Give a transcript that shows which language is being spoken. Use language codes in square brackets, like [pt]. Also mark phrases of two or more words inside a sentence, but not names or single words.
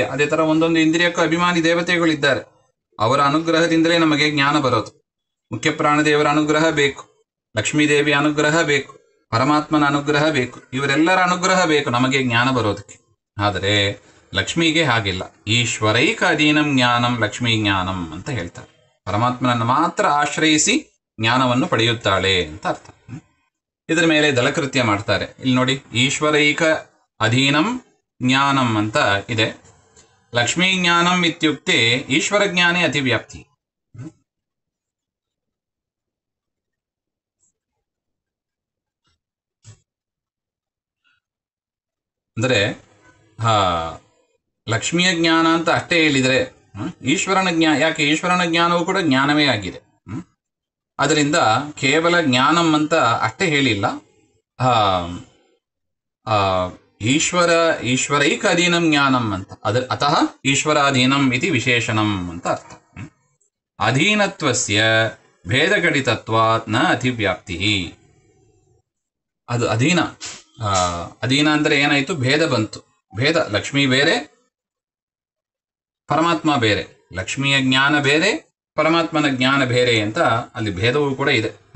[kn] ಅದೇ ತರ ಒಂದೊಂದು ಇಂದ್ರಿಯಕ್ಕೂ ಅಭಿಮಾನಿ ದೇವತೆಗಳಿದ್ದಾರೆ. ಅವರ ಅನುಗ್ರಹದಿಂದಲೇ ನಮಗೆ ಜ್ಞಾನ ಬರೋದು. ಮುಖ್ಯ ಪ್ರಾಣದೇವರ ಅನುಗ್ರಹ ಬೇಕು, ಲಕ್ಷ್ಮೀದೇವಿಯ ಅನುಗ್ರಹ ಬೇಕು, ಪರಮಾತ್ಮನ ಅನುಗ್ರಹ ಬೇಕು, ಇವರೆಲ್ಲರ ಅನುಗ್ರಹ ಬೇಕು ನಮಗೆ ಜ್ಞಾನ ಬರೋದಕ್ಕೆ. ಆದರೆ ಲಕ್ಷ್ಮಿಗೆ ಹಾಗಿಲ್ಲ. [sa] ಈಶ್ವರೈಕ ಅಧೀನಂ ಜ್ಞಾನಂ ಲಕ್ಷ್ಮೀ ಜ್ಞಾನಂ [kn] ಅಂತ ಹೇಳ್ತಾರೆ. ಪರಮಾತ್ಮನನ್ನು ಮಾತ್ರ ಆಶ್ರಯಿಸಿ ಜ್ಞಾನವನ್ನು ಪಡೆಯುತ್ತಾಳೆ ಅಂತ ಅರ್ಥ. ಇದರ ಮೇಲೆ ದಲಕೃತ್ಯ ಮಾಡ್ತಾರೆ. ಇಲ್ಲಿ ನೋಡಿ, [sa] ಈಶ್ವರೈಕ ಅಧೀನಂ ಜ್ಞಾನಂ [kn] ಅಂತ ಇದೆ. [sa] ಲಕ್ಷ್ಮೀ ಜ್ಞಾನಂ ಇತ್ಯುಕ್ತೆ ಈಶ್ವರ ಜ್ಞಾನೇ ಅತಿವ್ಯಾಪ್ತಿ. [kn] ಅಂದರೆ ಲಕ್ಷ್ಮಿಯ ಜ್ಞಾನ ಅಂತ ಅಷ್ಟೇ ಹೇಳಿದರೆ ಈಶ್ವರನ ಜ್ಞಾನ ಯಾಕೆ? ಈಶ್ವರನ ಜ್ಞಾನವೂ ಕೂಡ ಜ್ಞಾನವೇ ಆಗಿದೆ. ಅದರಿಂದ ಕೇವಲ ಜ್ಞಾನಂ ಅಂತ ಅಷ್ಟೇ ಹೇಳಿಲ್ಲ. [sa] ಈಶ್ವರೈಕ ಅಧೀನಂ ಜ್ಞಾನಂ ಅಂತ ಅತಃ ಈಶ್ವರಾಧೀನಂ ಇತಿ ವಿಶೇಷಣಂ [kn] ಅಂತ ಅರ್ಥ. [sa] ಅಧೀನತ್ವಸ್ಯ ಭೇದಗಡಿತತ್ವಾತ್ ನ ಅತಿವ್ಯಾಪ್ತಿ. [kn] ಅದು ಅಧೀನ ಅಂದ್ರೆ ಏನಾಯ್ತು? ಭೇದ ಬಂತು. ಭೇದ, ಲಕ್ಷ್ಮಿ ಬೇರೆ, ಪರಮಾತ್ಮ ಬೇರೆ. ಲಕ್ಷ್ಮಿಯ ಜ್ಞಾನ ಬೇರೆ, ಪರಮಾತ್ಮನ ಜ್ಞಾನ ಬೇರೆ ಅಂತ ಅಲ್ಲಿ ಭೇದವೂ ಕೂಡ ಇದೆ.